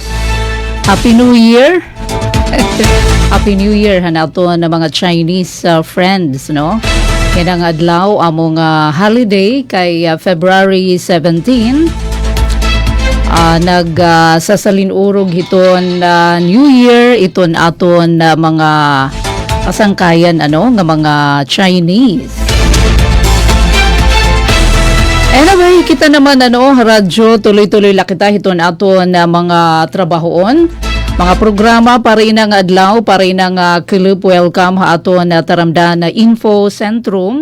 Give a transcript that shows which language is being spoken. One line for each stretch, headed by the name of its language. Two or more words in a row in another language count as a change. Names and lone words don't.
English: Happy New Year! Happy New Year
Waray: hanato na mga
English: Chinese friends, no?
Waray: Yan ang adlaw among holiday kay February 17. Nagsasalinurog hiton New Year iton aton mga kasangkayan nga mga Chinese. Anyway, kita naman radyo tuloy-tuloy la kita hiton aton mga trabahoon, mga programa para inang adlaw, para inang club welcome ha aton taramdan na Info Sentrum.